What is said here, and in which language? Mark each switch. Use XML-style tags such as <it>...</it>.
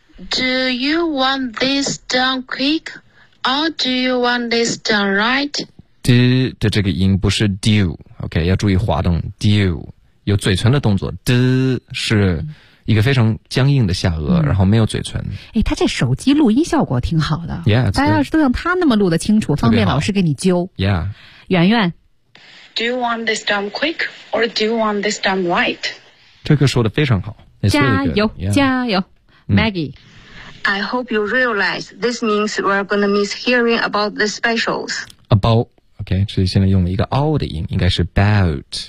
<en>do you want this done quick, or do you want this done right?</en> <zh>D 的这个音不是 do, OK, 要注意滑动 do, 有嘴唇的动作 ,D 是一个非常僵硬的下颚、嗯、然后没有嘴唇。诶、哎、他这手机录音效果挺好的。</zh> <en>Yeah,</en> <zh>大家要是都像他那么录得清楚方便老师给你揪。</zh> <en>Yeah.</en> <zh>圆圆。</zh> <en>Do you want this done quick or do you want this done right?</en> <zh>这个说的非常好。加油、</zh> <en>yeah.</en> <zh>加油 Maggie、嗯。</zh> <en>I hope you realize this means we're gonna miss hearing about the specials.</en> <zh>About, OK, 所以现在用了一个 all 的音应该是 about.</zh>